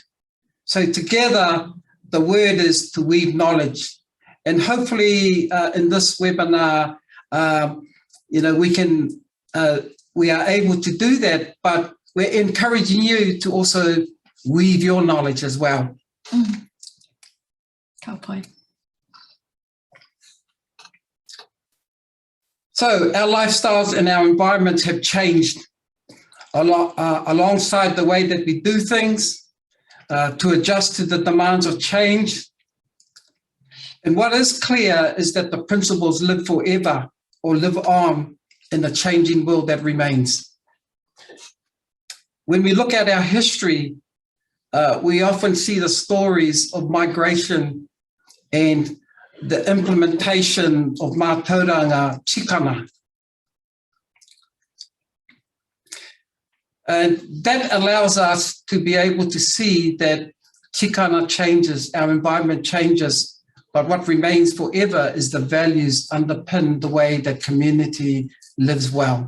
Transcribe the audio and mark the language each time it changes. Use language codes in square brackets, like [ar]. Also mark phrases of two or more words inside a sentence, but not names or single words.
[en] So together, the word is to weave knowledge. And hopefully in this webinar, we are able to do that, but we're encouraging you to also weave your knowledge as well. [mi] Ka pai. [en] So our lifestyles and our environments have changed a lot, alongside the way that we do things, to adjust to the demands of change. And what is clear is that the principles live forever or live on in the changing world that remains. When we look at our history, we often see the stories of migration and the implementation of [mi] mātauranga tikanga. [en] And that allows us to be able to see that tikanga changes, our environment changes, but what remains forever is the values underpin the way that community lives well.